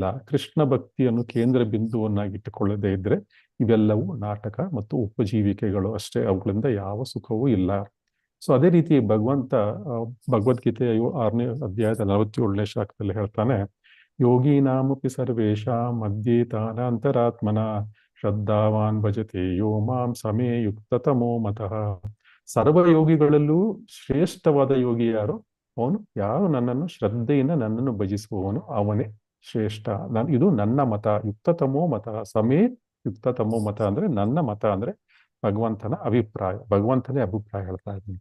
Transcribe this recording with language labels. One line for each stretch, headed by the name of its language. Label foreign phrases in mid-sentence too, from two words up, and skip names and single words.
Kannada: ಕೃಷ್ಣ ಭಕ್ತಿಯನ್ನು ಕೇಂದ್ರ ಬಿಂದುವನ್ನಾಗಿಟ್ಟುಕೊಳ್ಳದೇ ಇದ್ರೆ ಇವೆಲ್ಲವೂ ನಾಟಕ ಮತ್ತು ಉಪಜೀವಿಕೆಗಳು ಅಷ್ಟೇ, ಅವುಗಳಿಂದ ಯಾವ ಸುಖವೂ ಇಲ್ಲ. ಸೊ ಅದೇ ರೀತಿ ಭಗವಂತ ಭಗವದ್ಗೀತೆಯ 6ನೇ ಅಧ್ಯಾಯದ 47ನೇ ಶ್ಲೋಕದಲ್ಲಿ ಹೇಳ್ತಾನೆ,
Sanskrit: ಯೋಗೀನಾಮಪಿ ಸರ್ವೇಷಾಂ ಮಧ್ಯೆ ತಾನಾಂತರಾತ್ಮನ ಶ್ರದ್ಧಾವಾನ್ ಭಜತೆ ಯೋ ಮಾಂ ಸಮೇ ಯುಕ್ತತಮೋ ಮತಃ.
Kannada: ಸರ್ವಯೋಗಿಗಳಲ್ಲೂ ಶ್ರೇಷ್ಠವಾದ ಯೋಗಿ ಯಾರು? ಅವನು ಯಾರು ನನ್ನನ್ನು ಶ್ರದ್ಧೆಯಿಂದ ನನ್ನನ್ನು ಭಜಿಸುವವನು ಅವನೇ ಶ್ರೇಷ್ಠ. ಇದು ನನ್ನ ಮತ.
Sanskrit: ಯುಕ್ತತಮೋ ಮತ, ಸಮೇ ಯುಕ್ತತಮೋ ಮತ
Kannada: ಅಂದ್ರೆ ನನ್ನ ಮತ, ಅಂದ್ರೆ ಭಗವಂತನ ಅಭಿಪ್ರಾಯ, ಭಗವಂತನೇ ಅಭಿಪ್ರಾಯ ಹೇಳ್ತಾ ಇದ್ದೀನಿ.